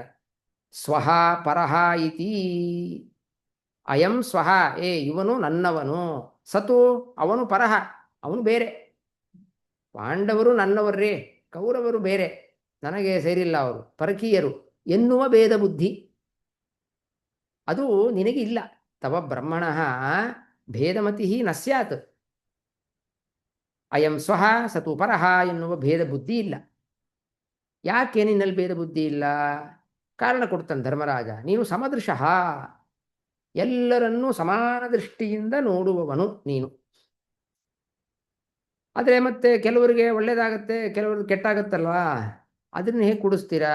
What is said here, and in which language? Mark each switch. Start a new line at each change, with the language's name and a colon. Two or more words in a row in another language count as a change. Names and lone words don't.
Sanskrit: ಸ್ವಹ ಪರಹ ಇತಿ, ಅಯಂ ಸ್ವಹ,
Kannada: ಇವನು ನನ್ನವನು,
Sanskrit: ಸತು ಅವನು ಪರಹ,
Kannada: ಅವನು ಬೇರೆ. ಪಾಂಡವರು ನನ್ನವರೇ, ಕೌರವರು ಬೇರೆ, ನನಗೆ ಸೇರಿಲ್ಲ, ಅವರು ಪರಕೀಯರು ಎನ್ನುವ ಭೇದ ಬುದ್ಧಿ ಅದು ನಿನಗೆ ಇಲ್ಲ.
Sanskrit: ತವ ಬ್ರಹ್ಮಣ ಭೇದಮತಿ ನ ಸ್ಯಾತ್. ಅಯಂ ಸ್ವಹ ಸತು ಪರಹ
Kannada: ಎನ್ನುವ ಭೇದ ಬುದ್ಧಿ ಇಲ್ಲ. ಯಾಕೆ ನಿನ್ನಲ್ಲಿ ಭೇದ ಬುದ್ಧಿ ಇಲ್ಲ? ಕಾರಣ ಕೊಡ್ತಾನೆ ಧರ್ಮರಾಜ. ನೀನು ಸಮದೃಶಃ, ಎಲ್ಲರನ್ನೂ ಸಮಾನ ದೃಷ್ಟಿಯಿಂದ ನೋಡುವವನು ನೀನು. ಆದರೆ ಮತ್ತೆ ಕೆಲವರಿಗೆ ಒಳ್ಳೇದಾಗತ್ತೆ, ಕೆಲವ್ರಿಗೆ ಕೆಟ್ಟಾಗತ್ತಲ್ವಾ, ಅದನ್ನು ಹೇಗೆ ಕೂಡಿಸ್ತೀರಾ?